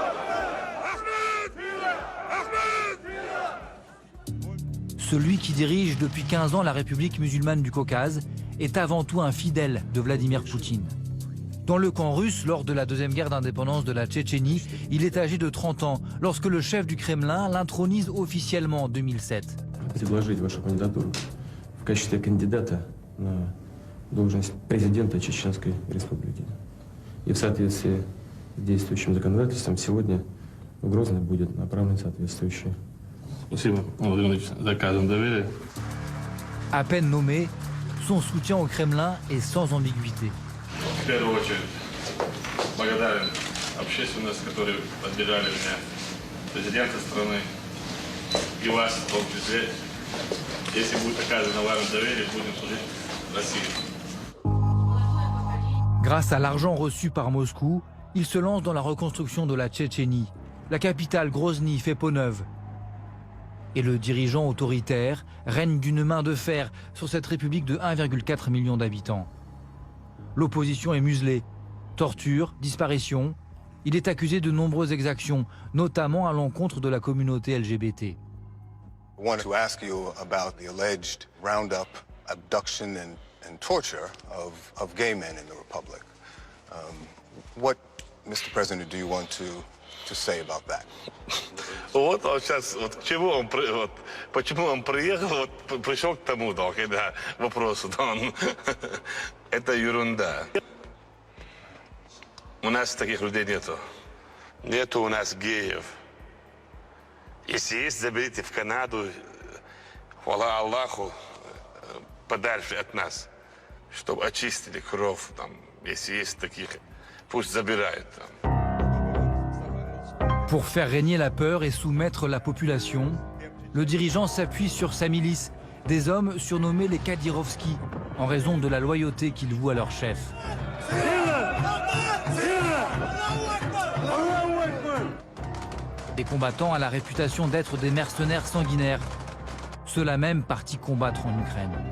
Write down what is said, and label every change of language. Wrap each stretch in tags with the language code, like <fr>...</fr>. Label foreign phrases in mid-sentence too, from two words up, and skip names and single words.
<fr>Ahmed! Ahmed! Celui qui dirige depuis 15 ans la République musulmane du Caucase est avant tout un fidèle de Vladimir Poutine. Dans le camp russe, lors de la deuxième guerre d'indépendance de la Tchétchénie, il est âgé de 30 ans lorsque le chef du Kremlin l'intronise officiellement en 2007.</fr> <ru>Предложить вашу кандидатуру в качестве кандидата на должность президента Чеченской Республики. И в соответствии с действующим законодательством сегодня в Грозный будет направлен соответствующий. Спасибо, Владимир Ильич, за оказанное доверие.</ru> <fr>À peine nommé, son soutien au Kremlin est sans ambiguïté.</fr> <ru>В первую очередь благодарен общественности, которые поддержали меня, президента страны и вас в том числе. Если будет оказано вам доверие, будем служить России.</ru> <fr>Grâce à l'argent reçu par Moscou, il se lance dans la reconstruction de la Tchétchénie. La capitale Grozny fait peau neuve. Et le dirigeant autoritaire règne d'une main de fer sur cette république de 1,4 million d'habitants. L'opposition est muselée. Torture, disparition. Il est accusé de nombreuses exactions, notamment à l'encontre de la communauté LGBT.</fr> <en>I want to ask you about the alleged roundup, abduction, and torture of gay men in the Republic. What, Mr. President, do you want to say about that?</en> <ru>Вот он сейчас, вот к чему он, вот, почему он приехал, вот пришел к тому, да, когда вопросу, да, он, это ерунда. У нас таких людей нету. Нету у нас геев. Если есть, заберите в Канаду, хвала Аллаху, подальше от нас, чтобы очистили кровь, там, если есть таких, пусть забирают там.</ru> <fr>Pour faire régner la peur et soumettre la population, le dirigeant s'appuie sur sa milice, des hommes surnommés les Kadyrovskis, en raison de la loyauté qu'ils vouent à leur chef. Des combattants à la réputation d'être des mercenaires sanguinaires, ceux-là même partis combattre en Ukraine.</fr>